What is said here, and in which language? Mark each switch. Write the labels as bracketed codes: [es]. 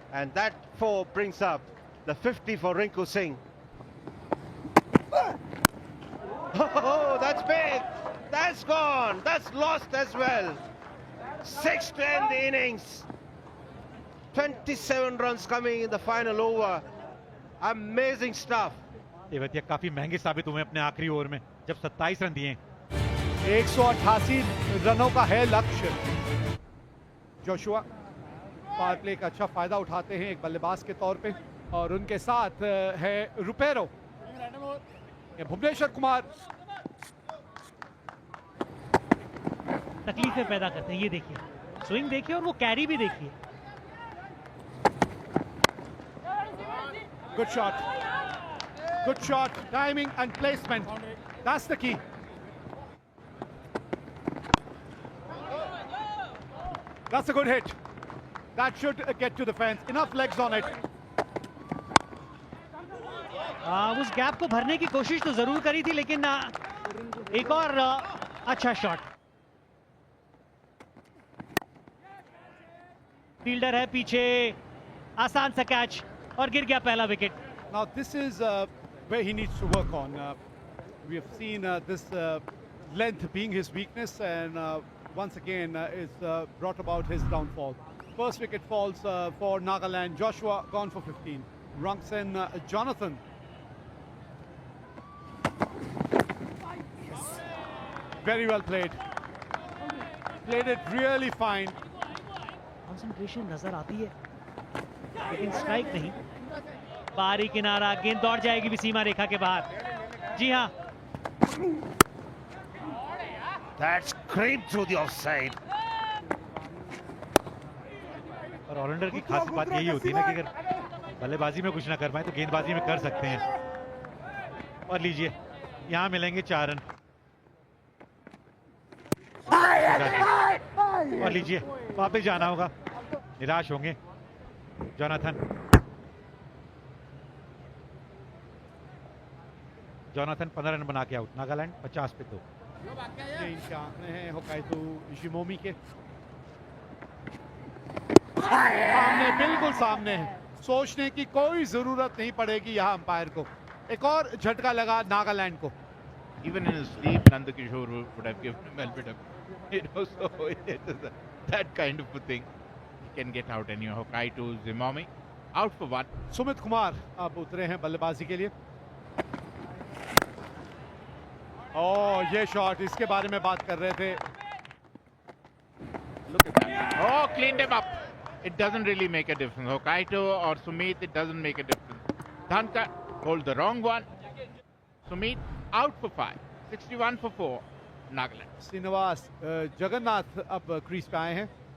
[en] And that 4 brings up the 50 for Rinku Singh. Oh, that's big. That's gone. That's lost as well. 6 to end the innings. 27 runs coming in the final over. Amazing stuff. [hi] Tewatia काफी महंगे साबित हुए अपने आखिरी over में, जब 27 run दिए. 188 रनों का है लक्ष्य. जोशुआ पावर प्ले का अच्छा फायदा उठाते हैं एक बल्लेबाज के तौर पे, और उनके साथ है रुपेरो. भुवनेश्वर कुमार तकलीफें पैदा करते हैं. ये देखिए, स्विंग देखिए और वो कैरी भी देखिए. [en] Good shot. Good shot. Timing and placement. That's the key. That's a good hit. That should get to the fence. Enough legs on it. [hi] उस गैप को भरने की कोशिश तो जरूर करी थी, लेकिन एक और अच्छा शॉट. फील्डर है पीछे, आसान सा कैच और गिर गया पहला wicket. [en] Now this is where he needs to work on. We have seen this length being his weakness, and once again it's brought about his downfall. First wicket falls for Nagaland. Joshua gone for 15. Rungsen, Jonathan. Very well played. Played it really fine. [hi] Concentration नजर आती है, लेकिन strike नहीं. बाहरी किनारा, गेंद दौड़ जाएगी भी सीमा रेखा के बाहर. जी हाँ, [en] That's creeped through the offside. [hi] और ऑलराउंडर की खास बात यही होती है ना कि अगर बल्लेबाजी में कुछ ना कर पाए तो गेंदबाजी में कर सकते हैं. और लीजिए, यहाँ मिलेंगे 4 रन. और लीजिए, वापस जाना होगा. निराश होंगे जोनाथन. जोनाथन 15 रन बना के आउट. नागालैंड 50 पे 2. ये इनके आंकड़े हैं होकाइतो शिमोमी के सामने, बिल्कुल सामने है. सोचने की कोई जरूरत नहीं पड़ेगी यहाँ अंपायर को. एक और झटका लगा नागालैंड को. [en] Even in his sleep, Nandakishore would have given him a bit of, so it is that kind of a thing. He can get out anyhow. Hokaito Zimomi out for 1. [hi] Sumit Kumar अब उतरे हैं बल्लेबाजी के लिए. ये शॉट, इसके बारे में बात कर रहे थे. [en] Look at that. Oh, cleaned him up. It doesn't really make a difference. Hokaito or Sumit, it doesn't make a difference. Dhanka hold the wrong one. Sumit out for 5. 61 for 4. Nagaland. [hi] Srinivas Jagannath अब crease पे आए हैं.